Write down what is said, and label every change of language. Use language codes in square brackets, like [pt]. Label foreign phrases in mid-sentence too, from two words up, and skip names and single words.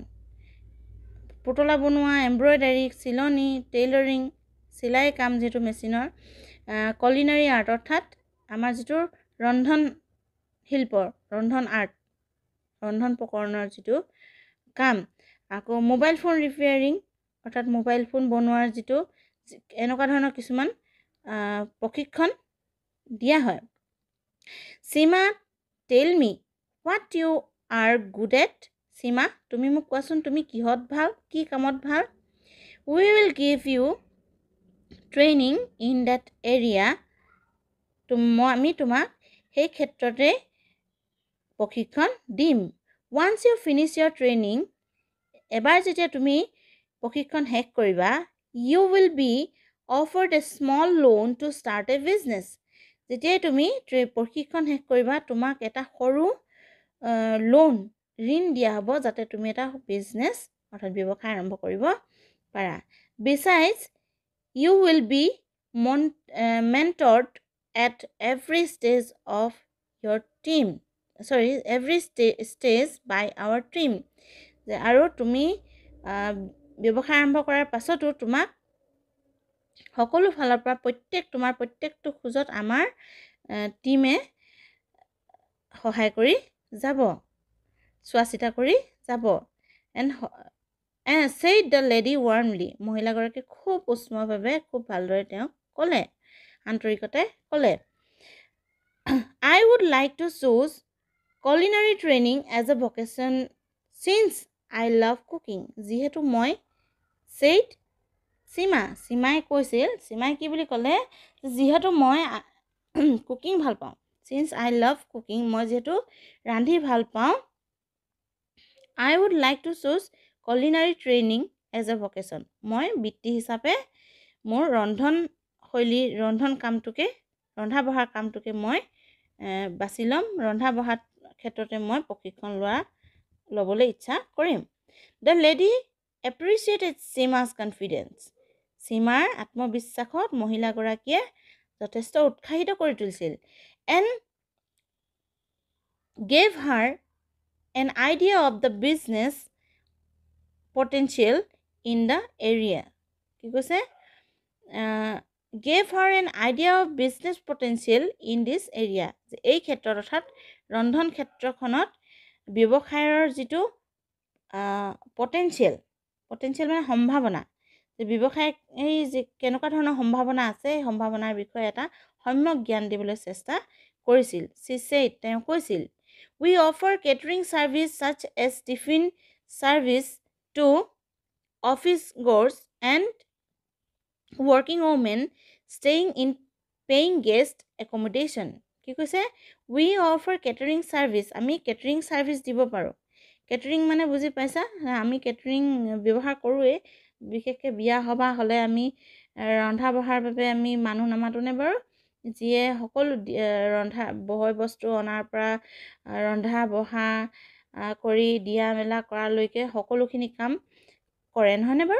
[as] পুতলা বনোৱা, এম্ব্ৰইডাৰী, চিলনি, টেইলৰিং, চিলাই কাম যিটো মেচিনৰ, [en] culinary art [as] অৰ্থাৎ আমাৰ যিটো ৰন্ধন শিল্প, ৰন্ধন আৰ্ট, ৰন্ধন প্ৰকৰণৰ যিটো কাম, আকৌ [en] mobile phone repairing [as] অৰ্থাৎ [en] mobile phone [as] বনোৱাৰ যিটো এনেকুৱা ধৰণৰ কিছুমান প্ৰশিক্ষণ দিয়া হয়। [en] Seema, tell me what you are good at. [as] সীমা, তুমি মোক কোৱাচোন তুমি কিহত ভাল, কি কামত ভাল। [en] We will give you training in that area. [as] আমি তোমাক সেই ক্ষেত্ৰতে প্ৰশিক্ষণ দিম। [en] Once you finish your training, [as] এবাৰ যেতিয়া তুমি প্ৰশিক্ষণ শেষ কৰিবা, [en] you will be offered a small loan to start a business. [as] যেতিয়াই তুমি প্ৰশিক্ষণ শেষ কৰিবা, তোমাক এটা সৰু লোন, ঋণ দিয়া হ'ব, যাতে তুমি এটা বিজনেছ অৰ্থাৎ ব্যৱসায় আৰম্ভ কৰিব পাৰা। [en] Besides, you will be mentored at every stage of your team. Every stage by our team. [as] আৰু তুমি ব্যৱসায় আৰম্ভ কৰাৰ পাছতো তোমাক সকলো ফালৰ পৰা তোমাৰ প্ৰত্যেকটো খোজত আমাৰ টিমে সহায় কৰি যাব, চোৱা চিতা কৰি যাব। [en] and said the lady warmly. [as] মহিলাগৰাকী খুব উষ্মভাৱে খুব ভালদৰে তেওঁক ক'লে, আন্তৰিকতাৰে ক'লে, [en] I would like to choose culinary training as a vocation since I love cooking. [as] যিহেতু মই said সীমাই কৈছিল, সীমাই কি বুলি ক'লে, যিহেতু মই কুকিং ভাল পাওঁ, [en] since I love cooking, [as] মই যিহেতু ৰান্ধি ভাল পাওঁ, [en] I would like to choose culinary training as a vocation. [as] মই বৃত্তি হিচাপে মোৰ ৰন্ধন কামটোকে, ৰন্ধা বঢ়াৰ কামটোকে মই বাছি ল'ম, ৰন্ধা বঢ়াৰ ক্ষেত্ৰতে মই প্ৰশিক্ষণ ল'বলৈ ইচ্ছা কৰিম। [en] The lady appreciated Seema's confidence. [as] সীমাৰ আত্মবিশ্বাসত মহিলাগৰাকীয়ে যথেষ্ট উৎসাহিত কৰি তুলিছিল। [en] And gave her an idea of the business potential in the area. [as] কি কৈছে? [en] Gave her an idea of business potential in this area. [as] এই ক্ষেত্ৰত অৰ্থাৎ ৰন্ধন ক্ষেত্ৰখনত ব্যৱসায়ৰ যিটো পটেনচিয়েল মানে সম্ভাৱনা, যে ব্যৱসায় এই যে কেনেকুৱা ধৰণৰ সম্ভাৱনা আছে, এই সম্ভাৱনাৰ বিষয়ে এটা সম্যক জ্ঞান দিবলৈ চেষ্টা কৰিছিল। [en] She said, [as] তেওঁ কৈছিল, [en] we offer catering service such as tiffin service to office goers and working women staying in paying guest accommodation. [as] কি কৈছে? [en] We offer catering service. [as] আমি [en] catering service [as] দিব পাৰোঁ। কেটাৰিং মানে বুজি পাইছা? আমি কেটাৰিং ব্যৱহাৰ কৰোঁৱেই, বিশেষকৈ বিয়া সবাহ হ'লে আমি ৰন্ধা বঢ়াৰ বাবে আমি মানুহ নামাতোনে বাৰু, যিয়ে সকলো ৰন্ধা বয় বস্তু অনাৰ পৰা ৰন্ধা বঢ়া কৰি দিয়া মেলা কৰালৈকে সকলোখিনি কাম কৰে, নহয়নে বাৰু?